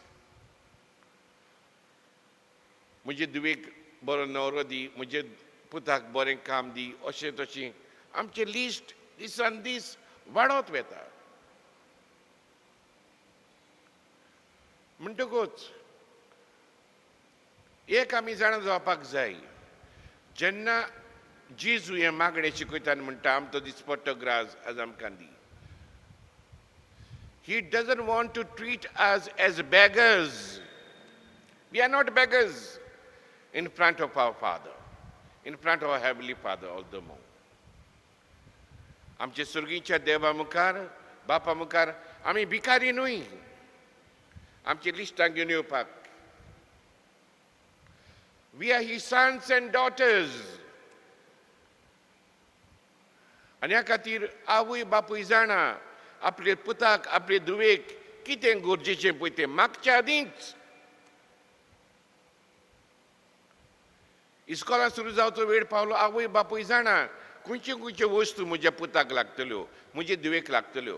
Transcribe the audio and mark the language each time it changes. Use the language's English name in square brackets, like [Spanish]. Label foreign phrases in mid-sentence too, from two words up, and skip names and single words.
[Konkani] म्हजे धुवेक बरो न्हवरो दी, म्हजे पुताक बरें काम दी, अशें तशें आमचें लिस्ट दिसान दीस वाडत वेता. म्हणटकूच एक आमी जाणा जावपाक जाय, जेन्ना जेजू हें मागणें शिकयता आनी म्हणटा आमचो दिसपट्टो ग्रास आज आमकां दी. [English] He doesn't want to treat us as beggars. We are not beggars in front of our Father, in front of our Heavenly Father all the more. [Konkani] आमचे सुर्गीच्या देवा मुखार, बापा मुखार आमी भिकारी न्हय. आमची लिस्टां घेवन येवपाक. [English] We are His sons and daughters. [Konkani] आनी ह्या खातीर आवय बापूय जाणा आपले पुताक आपले धुवेक कितें गरजेचें पळय तें मागच्या आदींच. इस्कॉलां सुरू जावचो वेळ पावलो, आवय बापूय जाणा खंयच्यो खंयच्यो वस्तू म्हज्या पुताक लागतल्यो, म्हजे धुवेक लागतल्यो.